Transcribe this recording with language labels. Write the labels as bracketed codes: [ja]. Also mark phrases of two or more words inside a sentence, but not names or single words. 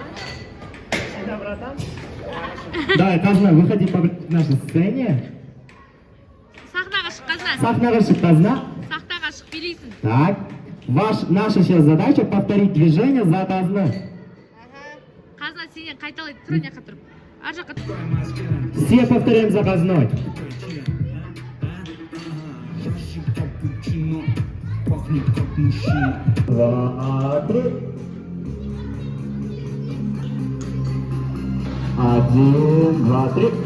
[ru] Давай, Казна, выходи по нашей сцене. [kk] сахнаға шық, қазына. Сақтаға шық билейсің. [ru] Так. Наша сейчас задача повторить движение за казна. [kk] Қазына сенен қайталайды, тұр ана жаққа тұрып. Ар жаққа тұр. [ru] Все повторяем за казной. 2, 3. 1, 2, 3.